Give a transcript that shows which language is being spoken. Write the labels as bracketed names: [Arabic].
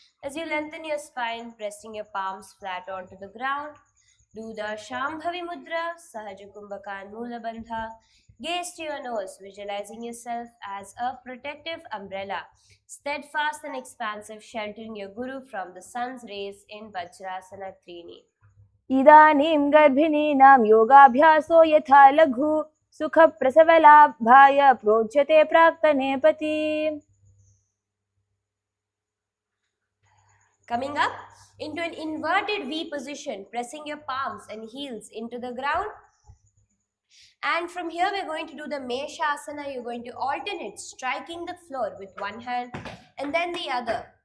[English] As you lengthen your spine, pressing your palms flat onto the ground. Do the Shambhavi Mudra, Sahaja Kumbhaka and Mula Bandha. Gaze to your nose, visualizing yourself as a protective umbrella, steadfast and expansive, sheltering your guru from the sun's rays in Vajrasana Trini. [Sanskrit] इदानीं गर्भिणीनां योगाभ्यासो यथा लघु सुखप्रसवलाभाय प्रोच्यते प्राक्तनेपति. [English] Coming up into an inverted V position, pressing your palms and heels into the ground. And from here, we're going to do the Meshasana. You're going to alternate, striking the floor with one hand and then the other.